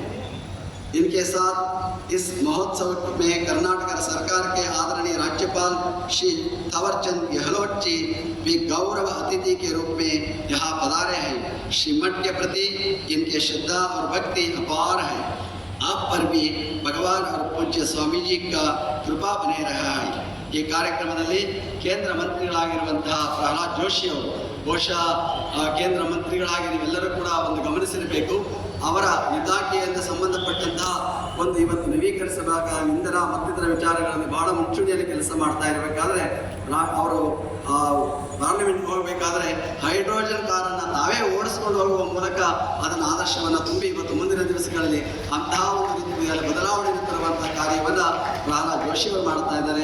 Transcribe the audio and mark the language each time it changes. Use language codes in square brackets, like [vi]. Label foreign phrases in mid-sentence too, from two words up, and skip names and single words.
[hi] इनके साथ इस महोत्सव में कर्नाटक सरकार के आदरणीय राज्यपाल श्री थावरचंद गहलोत जी भी गौरव अतिथि के रूप में यहाँ पधारे हैं। श्री मठ के प्रति इनके श्रद्धा और भक्ति अपार है। आप पर भी भगवान और पूज्य स्वामी जी का कृपा बने रहा है। [kn] ಈ ಕಾರ್ಯಕ್ರಮದಲ್ಲಿ ಕೇಂದ್ರ ಮಂತ್ರಿಗಳಾಗಿರುವಂತಹ ಪ್ರಹ್ಲಾದ್ ಜೋಶಿ ಅವರು ಬಹುಶಃ ಕೇಂದ್ರ ಮಂತ್ರಿಗಳಾಗಿ ನೀವೆಲ್ಲರೂ ಕೂಡ ಒಂದು ಗಮನಿಸಿರಬೇಕು. ಅವರ ಇಲಾಖೆಯಿಂದ ಸಂಬಂಧಪಟ್ಟಂತಹ ಒಂದು ಇವತ್ತು ನವೀಕರಿಸಬೇಕಾದ ಇಂಧನ ಮತ್ತಿತರ ವಿಚಾರಗಳಲ್ಲಿ ಬಹಳ ಮುಂಚೂಣಿಯಲ್ಲಿ ಕೆಲಸ ಮಾಡ್ತಾ ಇರಬೇಕಾದ್ರೆ ಅವರು ಪಾರ್ಲಿಮೆಂಟ್ಗೆ ಹೋಗಬೇಕಾದ್ರೆ ಹೈಡ್ರೋಜನ್ ಕಾರನ್ನು ತಾವೇ ಓಡಿಸ್ಕೊಂಡು ಹೋಗುವ ಮೂಲಕ ಅದನ್ನು ಆದರ್ಶವನ್ನು ತುಂಬಿ ಇವತ್ತು ಮುಂದಿನ ದಿವಸಗಳಲ್ಲಿ ಅಂತಹ ಒಂದು ರೀತಿಯಲ್ಲಿ ಬದಲಾವಣೆ ತರುವಂತಹ ಕಾರ್ಯವನ್ನು ಪ್ರಹ್ಲಾದ್ ಜೋಶಿ ಅವರು ಮಾಡ್ತಾ ಇದ್ದಾರೆ.